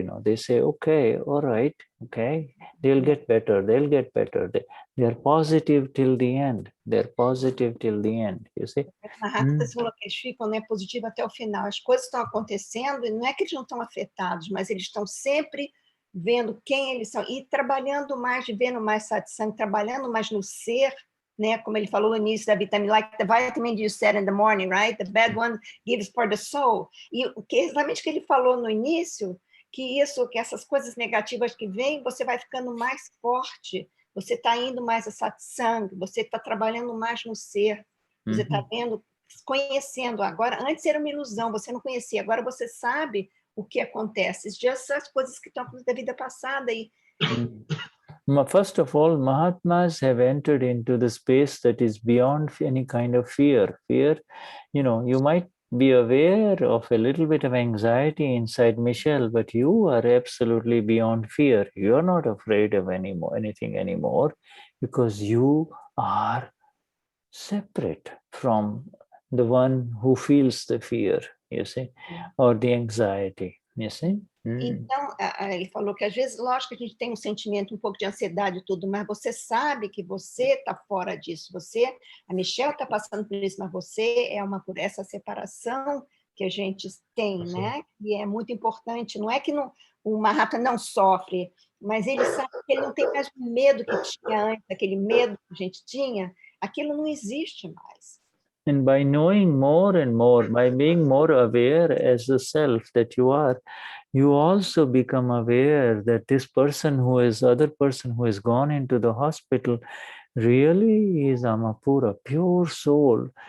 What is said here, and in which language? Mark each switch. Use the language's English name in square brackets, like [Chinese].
[English] You know, they say, okay, all right, okay, they'll get better. They are positive till the end. They're positive till the end, you see. [Portuguese] Mahatmas falou que eles ficam, né, positivo até o final. As coisas estão acontecendo e não é que eles não estão afetados, mas eles estão sempre vendo quem eles são e trabalhando mais, vivendo mais satsang, trabalhando mais no ser, né? Como ele falou no início da vitamina, [English] like the vitamin you said in the morning, right? The bad one gives for the soul. [Portuguese] E o que exatamente que ele falou no início, que essas coisas negativas que vêm, você vai ficando mais forte, você está indo mais a satsang, você está trabalhando mais no ser, você está vendo, conhecendo. Agora, antes era uma ilusão, você não conhecia, agora você sabe o que acontece. Just as coisas que estão da vida passada. [English] First of all, Mahatmas have entered into the space that is beyond any kind of fear. Fear, you might be aware of a little bit of anxiety inside Michelle, but you are absolutely beyond fear. You're not afraid of anything anymore, because you are separate from the one who feels the fear, you see, or the anxiety, you see. [Portuguese] Então, ele falou que às vezes, lógico que a gente tem um sentimento um pouco de ansiedade e tudo, mas você sabe que você está fora disso. A Michelle está passando por isso, mas você é por essa separação que a gente tem, né? E é muito importante. Não é que o Mahatma não sofre, mas ele sabe que ele não tem mais o medo que tinha antes, aquele medo que a gente tinha, aquilo não existe mais. [English] And by knowing more and more, by being more aware as the self that you are, you also become aware that this other person who has gone into the hospital really is Amapura, pure soul.